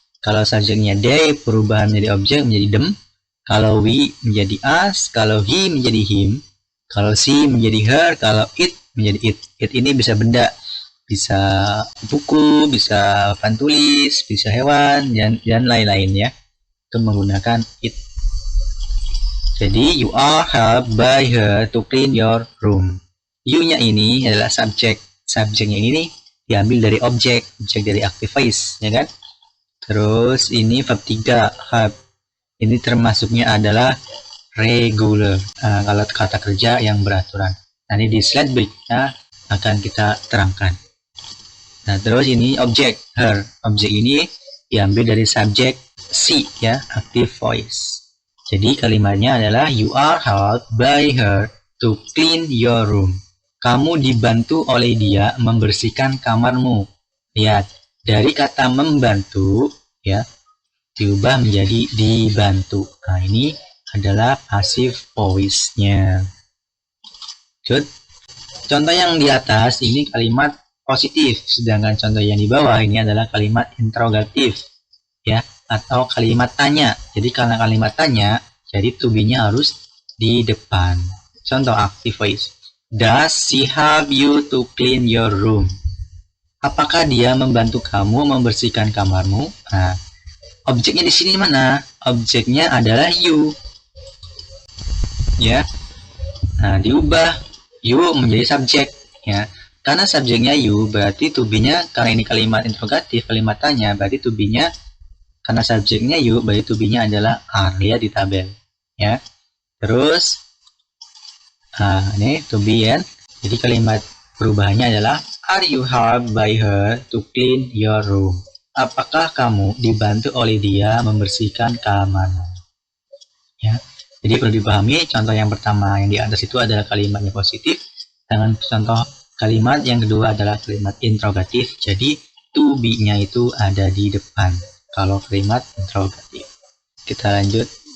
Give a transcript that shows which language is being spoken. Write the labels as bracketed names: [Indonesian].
[Indonesian] Kalau subjeknya they, perubahan menjadi objek menjadi them. Kalau we menjadi us. Kalau he menjadi him. Kalau she menjadi her. Kalau it menjadi it. It ini bisa benda. Bisa buku, bisa papan tulis, bisa hewan, dan lain-lain ya. Itu menggunakan it. Jadi, [English] you are helped by her to clean your room. [Indonesian] You-nya ini adalah subjek. Subjeknya ini nih diambil dari objek dari active voice, ya kan? Terus ini verb 3, help. Ini termasuknya adalah regular. Kalau kata kerja yang beraturan. Nanti di slide berikutnya akan kita terangkan. Nah, terus ini objek her. Objek ini diambil dari subjek she ya, active voice. Jadi kalimatnya adalah [English] you are helped by her to clean your room. [Indonesian] Kamu dibantu oleh dia membersihkan kamarmu. Lihat, dari kata membantu ya diubah menjadi dibantu. Nah, ini adalah passive voice-nya. Contoh yang di atas ini kalimat positif, sedangkan contoh yang di bawah ini adalah kalimat interrogatif ya, atau kalimat tanya. Jadi karena kalimat tanya, jadi to be-nya harus di depan. Contoh active voice. [English] Does she help you to clean your room? [Indonesian] Apakah dia membantu kamu membersihkan kamarmu? Nah, objeknya di sini mana? Objeknya adalah you. Ya. Nah, diubah you menjadi subjek ya. Karena subjeknya you, berarti to be-nya, karena ini kalimat interrogatif, kalimat tanya, berarti to be-nya, karena subjeknya you, berarti to be-nya adalah are, lihat di tabel. Ya. Terus, ini to be ya. Jadi kalimat perubahannya adalah, [English] are you helped by her to clean your room? [Indonesian] Apakah kamu dibantu oleh dia membersihkan kamarmu? Ya. Jadi perlu dipahami, contoh yang pertama yang di atas itu adalah kalimatnya positif, dengan contoh kalimat yang kedua adalah kalimat interrogatif. Jadi to be-nya itu ada di depan kalau kalimat interrogatif. Kita lanjut.